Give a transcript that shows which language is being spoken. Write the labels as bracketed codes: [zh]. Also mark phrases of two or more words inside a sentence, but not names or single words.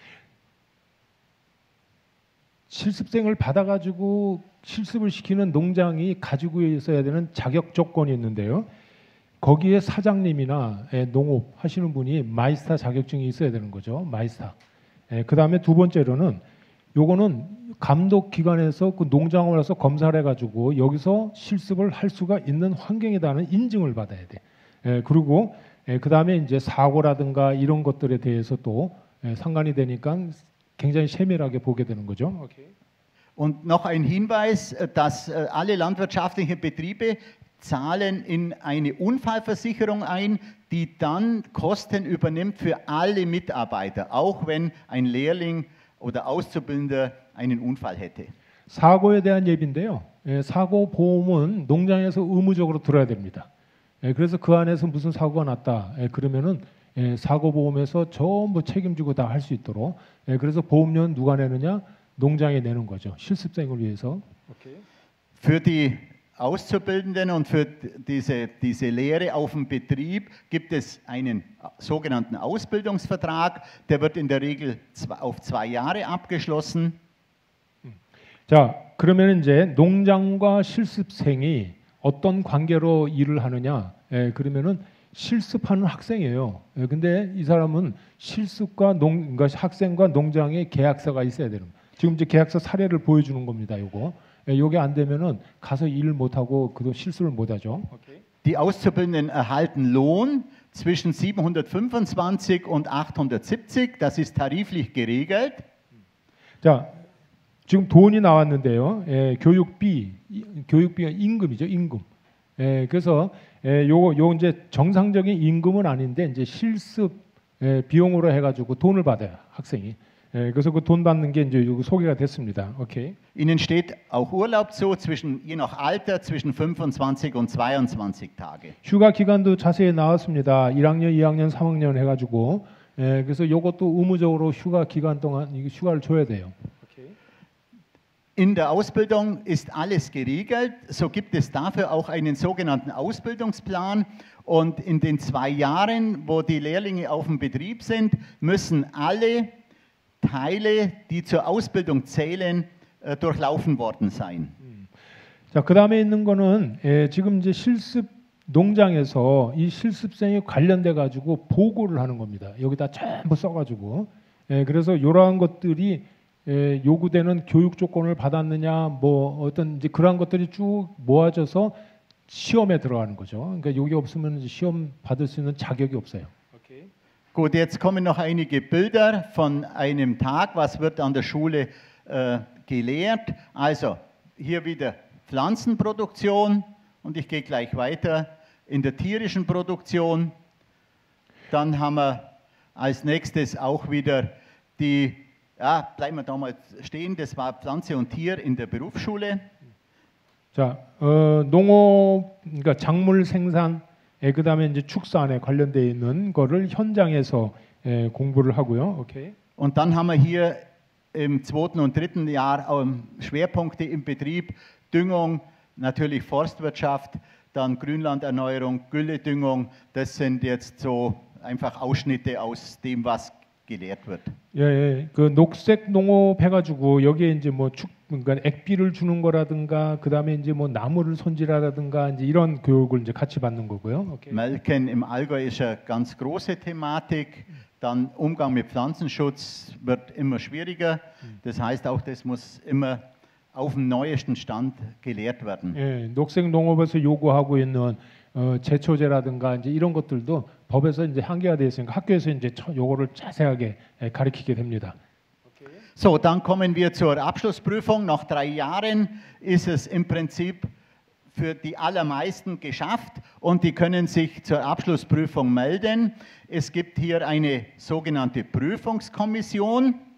[ko] 실습생을 받아가지고 실습을 시키는 농장이 가지고 있어야 되는 자격 조건이 있는데요. 거기에 사장님이나 농업 하시는 분이 마이스터 자격증이 있어야 되는 거죠. 마이스터. 그 다음에 두 번째로는 요거는 감독기관에서 그 농장을 와서 검사를 해가지고 여기서 실습을 할 수가 있는 환경이다는 인증을 받아야 돼. 그리고 그 다음에 이제 사고라든가 이런 것들에 대해서 또 상관이 되니까 굉장히 세밀하게 보게 되는 거죠. Okay. [de] Und noch ein Hinweis, dass alle landwirtschaftlichen Betriebe zahlen in eine Unfallversicherung ein, die dann Kosten übernimmt für alle Mitarbeiter, auch wenn ein Lehrling oder Auszubildender einen Unfall hätte. [ko] 사고에 대한 예비인데요. 사고 보험은 농장에서 의무적으로 들어야 됩니다. 그래서 그 안에서 무슨 사고가 났다. 그러면은 사고 보험에서 전부 책임지고 다 할 수 있도록. 그래서 보험료는 누가 내느냐? 농장에 내는 거죠. 실습생을 위해서. Okay. [de] Für die Auszubildenden und für diese Lehre auf dem Betrieb gibt es einen sogenannten Ausbildungsvertrag. Der wird in der Regel auf 2 Jahre abgeschlossen. [ko] 자, 그러면 이제 농장과 실습생이 어떤 관계로 일을 하느냐? 그러면은 실습하는 학생이에요. 근데 이 사람은 실습과 그러니까 학생과 농장의 계약서가 있어야 되는 거예요. 지금 이제 계약서 사례를 보여주는 겁니다. 요거. 요게 안 되면은 가서 일을 못 하고 그도 실습을 못 하죠. [de] Die Auszubildenden erhalten Lohn zwischen 725 und 870. Das ist tariflich geregelt. [ko] 자, 지금 돈이 나왔는데요. 교육비가 임금이죠. 임금. 그래서 요 이제 정상적인 임금은 아닌데 이제 실습 비용으로 해가지고 돈을 받아요. 학생이. 그래서 그 돈 받는 게 이제 여기 소개가 됐습니다. 오케이. [de] Ihnen steht auch Urlaub zu, je nach Alter zwischen 25 und 22 Tage. [ko] 휴가 기간도 자세히 나왔습니다. 1학년, 2학년, 3학년 해가지고 그래서 이것도 의무적으로 휴가 기간 동안 휴가를 줘야 돼요. [de] In der Ausbildung ist alles geregelt, so gibt es dafür auch einen sogenannten Ausbildungsplan und in den 2 Jahren, wo die Lehrlinge auf dem Betrieb sind, müssen alle Teile, die zur Ausbildung zählen, durchlaufen worden sein. [ko] 자, 그 다음에 있는 거는 지금 이제 실습 농장에서 이 실습생이 관련돼 가지고 보고를 하는 겁니다. 여기다 전부 써가지고 그래서 이러한 것들이 요구되는 교육 조건을 받았느냐, 뭐 어떤 이제 그러한 것들이 쭉 모아져서 시험에 들어가는 거죠. 그러니까 여기 없으면 이제 시험 받을 수 있는 자격이 없어요. Okay. [de] Gut, jetzt kommen noch einige Bilder von einem Tag. Was wird an der Schule gelehrt? Also hier wieder Pflanzenproduktion und ich gehe gleich weiter in der tierischen Produktion. Dann haben wir als nächstes auch wieder die bleiben wir da mal stehen. Das war Pflanze und Tier in der Berufsschule. [ko] 자, 농업, 그러니까 작물 생산, 그다음에 이제 축산에 관련돼 있는 거를 현장에서 공부를 하고요. Okay. [de] Und dann haben wir hier im 2. und 3. Jahr Schwerpunkte im Betrieb, Düngung, natürlich Forstwirtschaft, dann Grünlanderneuerung, Gülledüngung. Das sind jetzt so einfach Ausschnitte aus dem, was gelehrt wird. [ko] 그 녹색 농업 해가지고 여기에 이제 뭐 그러니까 액비를 주는 거라든가 그다음에 이제 뭐 나무를 손질하라든가 이제 이런 교육을 이제 같이 받는 거고요. 오케이. [de] Melken im Allgäu ist eine ganz große Thematik. Dann Umgang mit Pflanzenschutz wird immer schwieriger. Das heißt, auch das muss immer auf dem neuesten Stand gelehrt werden. [ko] 예, 녹색 농업에서 요구하고 있는 제초제라든가 이제 이런 것들도 법에서 이제 한계가 되어 있으니까 학교에서 이제 요거를 자세하게 가르치게 됩니다. [de] So, dann kommen wir zur Abschlussprüfung. Nach 3 Jahren ist es im Prinzip für die allermeisten geschafft und die können sich zur Abschlussprüfung melden. Es gibt hier eine sogenannte Prüfungskommission.